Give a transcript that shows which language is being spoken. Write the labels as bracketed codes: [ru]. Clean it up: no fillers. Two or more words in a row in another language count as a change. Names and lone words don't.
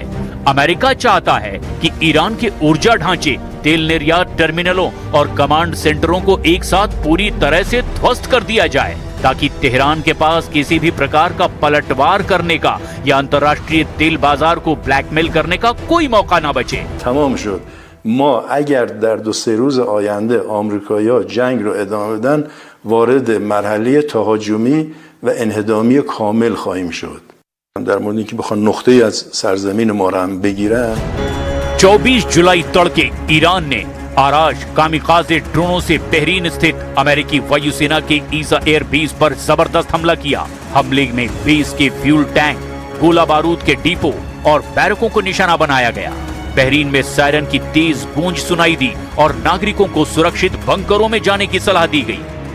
[hi] अमेरिका चाहता है कि ईरान के ऊर्जा ढांचे, तेल निर्यात टर्मिनलों और कमांड सेंटरों को एक साथ पूरी तरह से ध्वस्त कर दिया जाए ताकि तेहरान के पास किसी भी प्रकार का पलटवार करने का या अंतर्राष्ट्रीय तेल बाजार को ब्लैकमेल करने का कोई मौका न बचे। [fa] तमाम شد ما اگر در 2-3 روز آینده آمریکایی‌ها جنگ رو ادامه بدن وارد مرحله تهاجمی و انهدامی کامل خواهیم شد. در مورد اینکه بخوان نقطه‌ای از سرزمین ما رو هم بگیرن [hi] 24 जुलाई तड़के ईरान ने आराश कामिकाजे ड्रोनों से बहरीन स्थित अमेरिकी वायुसेना के ईसा एयर बेस पर जबरदस्त हमला किया। हमले में बेस के फ्यूल टैंक, गोला बारूद के डिपो और बैरकों को निशाना बनाया गया। बहरीन में सायरन की तेज गूंज सुनाई दी और नागरिकों को सुरक्षित बंकरों में जाने की सलाह दी गई।